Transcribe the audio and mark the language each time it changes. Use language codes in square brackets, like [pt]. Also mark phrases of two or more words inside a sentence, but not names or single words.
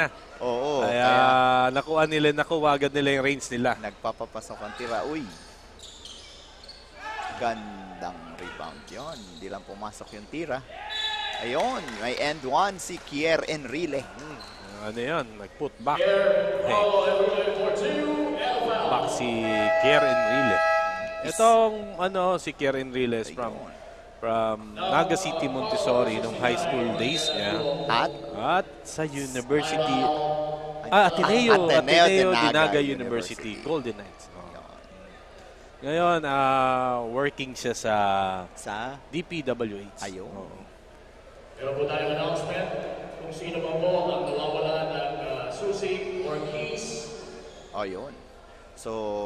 [tl] Oo. Kaya nakuha agad nila yung range nila. Nagpapapasok ang tira. Uy. Gandang rebound yon. Hindi lang pumasok yung tira. Ayun, may [en] end one [tl] si Kier Enrile. Yan? Nag- [en] put back. [tl] Back si Kier Enrile. Itong si Kier Enrile is from Naga City, Montessori nung [en] high school days [tl] niya. At sa University Ateneo de Naga University, Golden Knights. Ngayon, working siya sa DPWH. Ayun. Meron po tayong announcement kung sino man po ang nawawala ng susi or keys. Ayun.